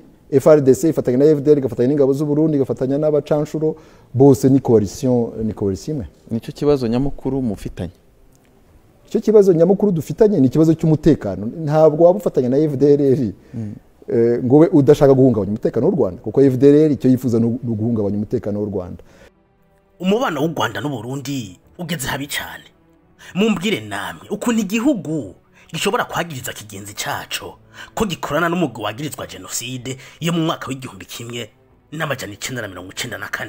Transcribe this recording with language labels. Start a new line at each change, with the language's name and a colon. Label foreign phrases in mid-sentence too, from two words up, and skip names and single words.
Rundi: FRDC ifatanya na FDLR, gafatanya n'ingabo z'u Burundi, gafatanya n'abacanshuro, bose ni coalition imwe. Nico kibazo nyamukuru mufitanye.
Kinyarwanda: Icyo kibazo nyamukuru dufitanye ni ikibazo cy'umutekano. Ntabwo wabufatanya na FDLR ngo we udashaka guhungabanya umutekano w'u Rwanda, kuko FDLR icyo yifuza no guhungabanya umutekano w'u Rwanda. Umubano w'u Rwanda n'u Burundi ugeze habi cyane.
Rundi: Mumbwire namwe ukuntu igihugu gishobora kwagiriza kigenzi cyaco ko gikorana n'umugwi wagirizwa genocide yo mu mwaka w'igihumbi kimwe n'amajana 1994.